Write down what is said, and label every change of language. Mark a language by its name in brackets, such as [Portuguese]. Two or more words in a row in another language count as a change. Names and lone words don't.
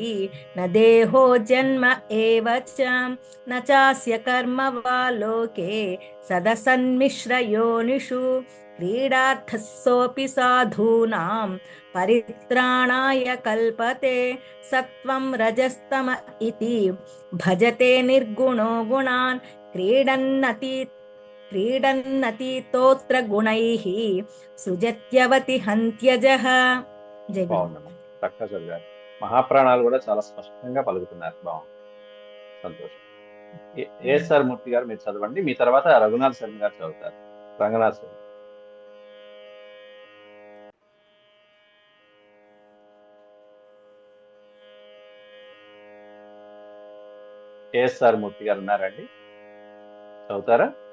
[Sanskrit] न देहो जन्म एव च न चास्य कर्म वा लोके सदसन्मिश्रयोनिषु क्रीडार्थः सोऽपि साधूनां परित्राणाय कल्पते सत्वं रजस्तम इति भजते निर्गुणो गुणान् क्रीडन्नतीतोऽत्र गुणैः सृजत्यवति हन्त्यजः. [Telugu] జై గురు. బాగుందమ్మా, చక్కగా చదివారు. మహాప్రాణాలు కూడా చాలా స్పష్టంగా పలుకుతున్నారు. బాగుంది, సంతోషం. ఏఎస్ఆర్ మూర్తి గారు మీరు చదవండి, మీ తర్వాత రఘునాథ్ శర్మ గారు చదువుతారు. రంగనాథ్ శర్మ. ఏఎస్ఆర్ మూర్తి గారు ఉన్నారండి, చదువుతారా?